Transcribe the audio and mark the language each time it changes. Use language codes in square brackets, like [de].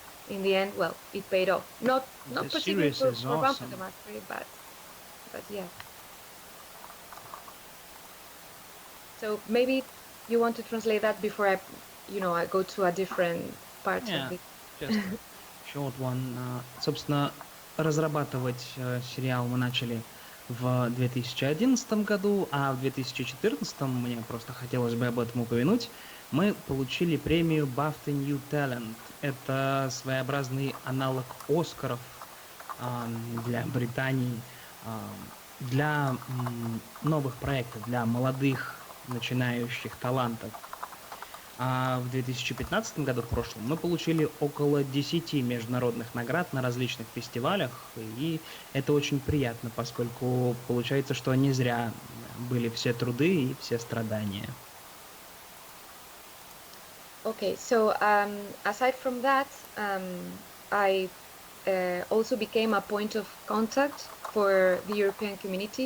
[en] In the end, well, it paid off. Not particularly for Vampire the Masquerade, but yeah. So maybe you want to translate that before I go to a different part of the... Just a short one. [ru] Собственно, разрабатывать сериал мы начали в 2011 году, а в 2014, мне просто хотелось бы об этом упомянуть, мы получили премию BAFTA New Talent. Это своеобразный аналог Оскаров для Британии, для новых проектов, для молодых начинающих талантов. А в 2015 году, в прошлом, мы получили около 10 международных наград на различных фестивалях, и это очень приятно, поскольку получается, что не зря были все труды и все страдания. [en] Okay, so aside from that, I also became a point of contact for the European community.